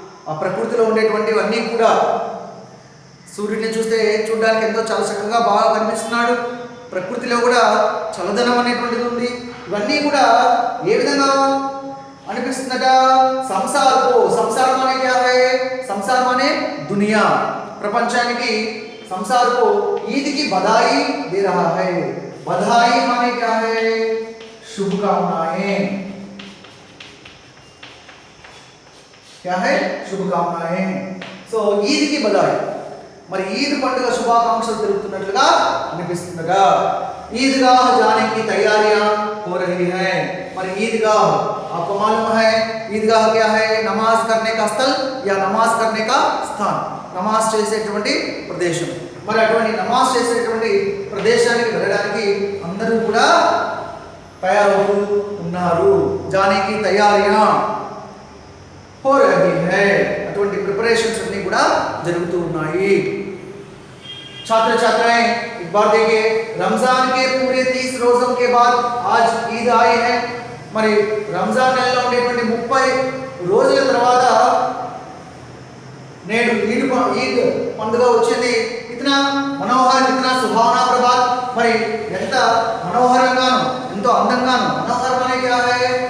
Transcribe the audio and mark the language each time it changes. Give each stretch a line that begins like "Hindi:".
Telugu: ఆ ప్రకృతిలో ఉండేటువంటివన్నీ కూడా సూర్యుడిని చూడడానికి ఎంతో చాలా చక్కగా బాగా కనిపిస్తున్నాడు. ప్రకృతిలో కూడా చల్లదనం అనేటువంటిది ఉంది. ఇవన్నీ కూడా ఏ విధంగా అనిపిస్తుందట?
Hindi: సంసార్ माने क्या है? संसार माने दुनिया, प्रपंचाనికి संसार को ईद की बधाई दे रहा है. बधाई माने क्या है? शुभकामनाएं. क्या है? शुभकामनाएं. సో ఈద్ కి బధాయి.
Telugu: మరి ఈద్ పండుగ శుభాకాంక్షలు తెలుపుతున్నట్లుగా అనిపిస్తుందగా.
Hindi: ईदगाह जाने की तैयारियां हो रही हैं. మరి ईदगाह आपको मालूम है ईदगाह क्या है? नमाज करने का स्थल या नमाज करने का स्थान.
Telugu: నమాజ్ చేసేటువంటి ప్రదేశం. మరి అటువంటి నమాజ్ చేసేటువంటి ప్రదేశానికి వెళ్ళడానికి అందరూ కూడా తయారవుతూ ఉన్నారు.
Hindi: जाने की तैयारियां हो रही है.
Telugu: అటువంటి ప్రిపరేషన్స్ అన్ని కూడా జరుగుతూ ఉన్నాయి.
Hindi: छात्र छात्राएं एक बार देखिए, रमजान के पूरे 30 रोजों के बाद आज ईद आई है.
Telugu: మరి రంజాన్ నెలలో ఉండేటువంటి 30 రోజుల తర్వాత నేడు ఈద్ పండుగ వచ్చింది.
Hindi: ఇతనా మనోహర, ఇతనా సుభావనా ప్రభాత్.
Telugu: మరి ఎంత మనోహరంగాను ఎంతో అందంగాను, మనోహరం అనే క్యా హై?